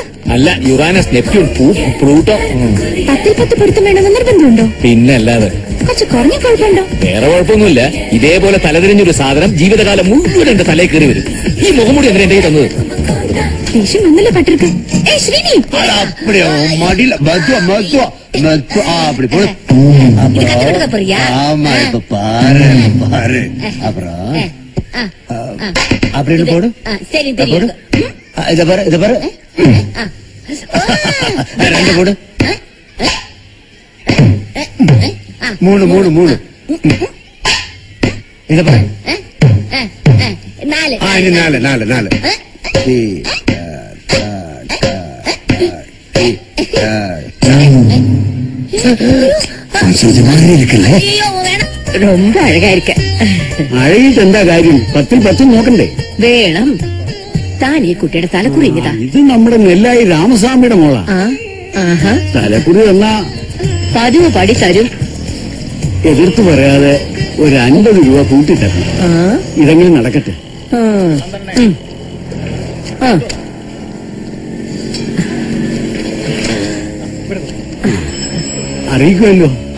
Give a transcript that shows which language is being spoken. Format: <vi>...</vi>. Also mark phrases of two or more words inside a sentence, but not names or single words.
<ml>അല്ല, യുറാനസ്, നെപ്റ്റ്യൂൺ, പ്ലൂട്ടോ. 10 പൊരുത്തം വേണമെന്ന് നിർബന്ധമുണ്ടോ? പിന്നെ അല്ലാതെ. കുറച്ച് കുറഞ്ഞ കുഴപ്പമുണ്ടോ? വേറെ കുഴപ്പമൊന്നുമില്ല. ഇതേപോലെ തലതിരിഞ്ഞൊരു സാധനം ജീവിതകാലം മുഴുവൻ എന്റെ തലയിൽ കയറി വരും. ഈ മുഖംമൂടി എന്തിനാ എന്റെ തന്നത്? ദേഷ്യം വന്നല്ലേ പട്ടിருக்கு. ശ്രീനി</ml> <ta>மடியில அப்படி போடு. ஆமா இப்ப பாரு அப்புறம் அப்படின்னு போடு. சரி போடு. இத பாரு ரெண்டு போடு. 3 இத பாரு. 4 மாதிரி இருக்குல்ல. ரொம்ப அழகா இருக்க.</ta> <ml>அழகிட்டு എന്താ കാര്യം? 10ൽ 10 നോക്കണ്ടേ? വേണം. താൻ ഈ കുട്ടിയുടെ തലക്കുറി ഇങ്ങതാ. ഇത് നമ്മുടെ നെല്ലായി രാമസ്വാമിയുടെ മോളാ. തലക്കുറി തന്നാ പതിവ് പടി തരും. എതിർത്ത് പറയാതെ ഒരു 50 രൂപ കൂട്ടിത്തരണം. ഇതെങ്കിലും നടക്കട്ടെ. അറിയിക്കുമല്ലോ.</ml>